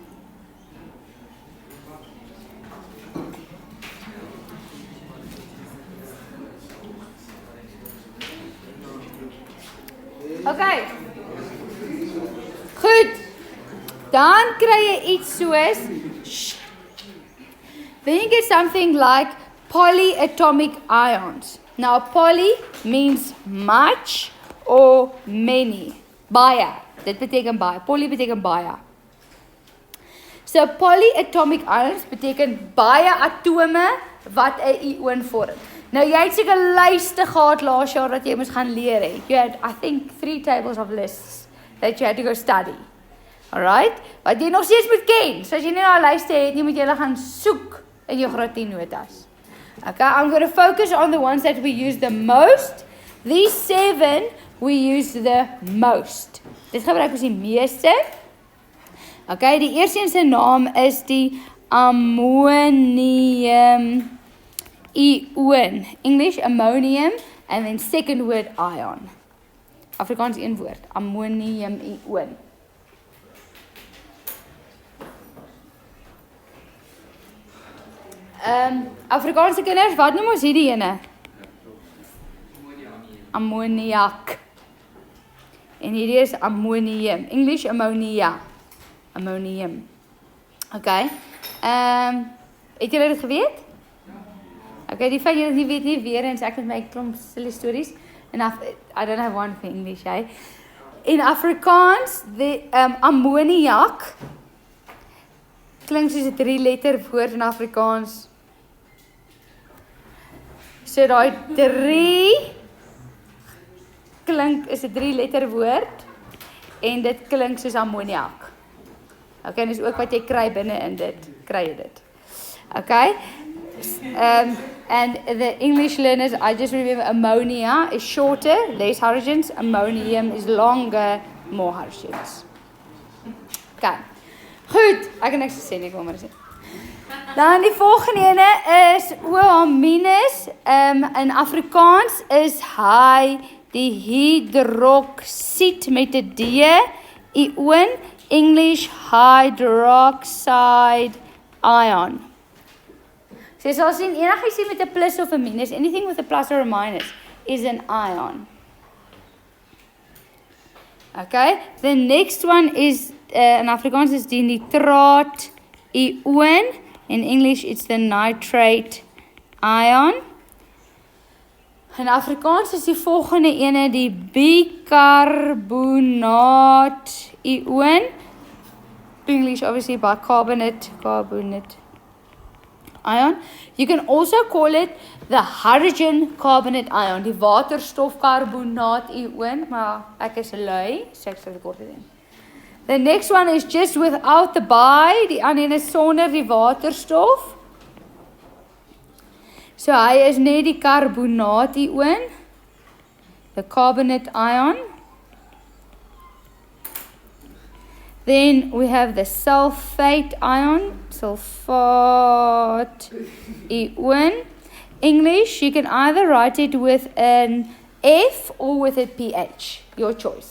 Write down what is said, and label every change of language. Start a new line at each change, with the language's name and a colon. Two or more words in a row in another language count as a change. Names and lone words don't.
Afrikaans: Okay. Goed. Dan kry jy iets soos
English: then you get something like polyatomic ions. Now poly means much or many.
Afrikaans: Baie. Dit beteken baie. Poly beteken baie. So
English: polyatomic ions
Afrikaans: beteken baie atome wat 'n ion vorm. Nou jy het seker lyste gehad laas jaar dat jy moes gaan leer het.
English: You had I think 3 tables of lists that you had to go study. Alright?
Afrikaans: Wat jy nog steeds moet ken. So as jy nie nou 'n lyste het nie, moet jy hulle gaan soek in jou graad 10 notas.
English: Okay, I'm going to focus on the ones that we use the most. These 7 we use the most.
Afrikaans: Dit gebruik ons die meeste. Okay, die eerste een se naam is die ammonium ion.
English: English ammonium and then second word ion.
Afrikaans: Afrikaans een woord, ammonium ion. Afrikaanse kinders, wat noem ons hierdie ene? Ammoniak. En hierdie is ammonium.
English: English ammonia. Ammonium. Okay.
Afrikaans: Het julle dit geweet? Okay, die feit jy dit nie weet nie, weer eens, ek met my klomp
English: silly stories. I don't have one for English, eh?
Afrikaans: In Afrikaans, the ammoniak klink soos 'n 3-letter woord in Afrikaans. So daai 3 klink is 'n 3-letter woord en dit klink soos ammoniak. Okay, dis ook wat jy kry binne in dit, kry jy dit. Okay?
English: And the English learners, I just remember ammonia is shorter, less hydrogens. Ammonium is longer, more hydrogens. Okay.
Afrikaans: Goed, ek kan niks sê nie, ek wil maar sê. Dan die volgende ene is OH-. In Afrikaans is hy die hydroksied met 'n D ion,
English: English hydroxide ion.
Afrikaans: So jy sal sien enigiets met 'n plus of 'n minus,
English: anything with a plus or a minus is an ion. Okay, the next one is in Afrikaans
Afrikaans: is die nitraat ion.
English: In English it's the nitrate ion.
Afrikaans: In Afrikaans is die volgende ene die bicarbonaat ion.
English: English obviously bicarbonate, carbonate ion. You can also call it the hydrogen carbonate ion,
Afrikaans: die waterstofkarbonaat ion, maar ek is lui, so ek sal dit kort doen.
English: The next one is just without the bi,
Afrikaans: die ander een is sonder die waterstof. So hy is net die karbonaat ion,
English: the carbonate ion. Then we have the sulfate ion, sulfate ion. English, you can either write it with an F or with a PH, your choice.